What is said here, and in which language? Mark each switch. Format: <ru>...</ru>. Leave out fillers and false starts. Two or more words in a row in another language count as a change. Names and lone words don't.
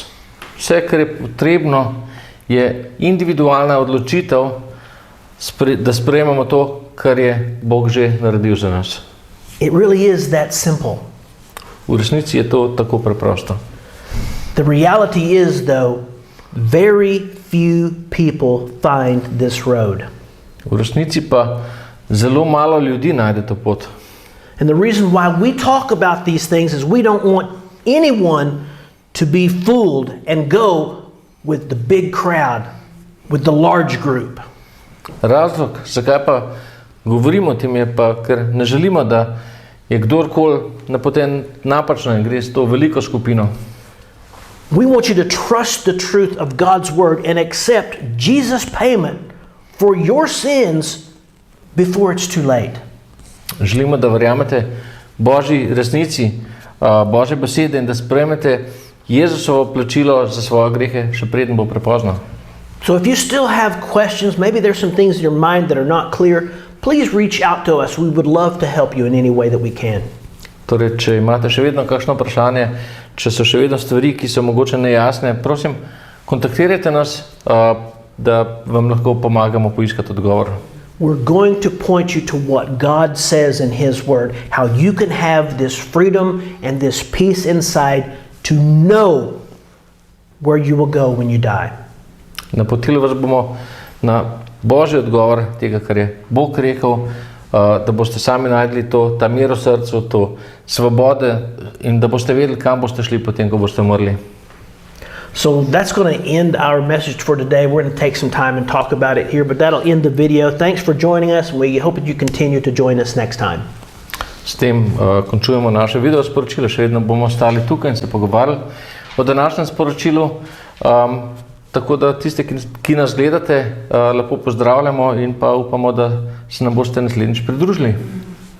<sl>Vse, kar je potrebno, je individualna odločitev, da sprejmemo to, kar je Bog že naredil za nas.</sl> <en>It really is that simple.</en> <sl>V resnici je to tako preprosto.</sl> <en>The reality is, though, very few people find this road.</en> <sl>V resnici pa zelo malo ljudi najde to pot.</sl> <en>And the reason why we talk about these things is we don't want anyone to be fooled and go with the big crowd, with the large group.</en> <sl>Razlog, zakaj pa govorimo o tem, je pa, ker ne želimo, da je kdorkoli napoten napačno in gre s to veliko skupino.</sl> <en>We want you to trust the truth of God's word and accept Jesus' payment for your sins before it's too late.</en> <sl>Želimo, da verjamete Božji resnici, Božje besede in da sprejmete Jezusovo plačilo za svoje grehe, še preden bo prepozno.</sl> <en>So if you still have questions, maybe there's some things in your mind that are not clear, please reach out to us. We would love to help you in any way that we can.</en> <sl>Torej, če imate še vedno kakšno vprašanje, če so še vedno stvari, ki so mogoče nejasne, prosim, kontaktirajte nas, da vam lahko pomagamo poiskati odgovor.</sl> <en>We're going to point you to what God says in His Word, how you can have this freedom and this peace inside to know where you will go when you die.</en> <sl>Napotili vas bomo na Božji odgovor tega, kar je Bog rekel, da boste sami najdli ta mir v srcu, to svobode in da boste vedeli, kam boste šli potem, ko boste umrli.</sl> <en>So that's going to end our message for today. We're going to take some time and talk about it here, but that'll end the video. Thanks for joining us, and we hope that you continue to join us next time.</en> <sl>S tem končujemo naše video sporočilo, še vedno bomo ostali tukaj in se pogovarjali o današnjem sporočilu. Tako da tiste, ki nas gledate, lepo pozdravljamo in pa upamo, da se nam boste naslednjič pridružili.</sl>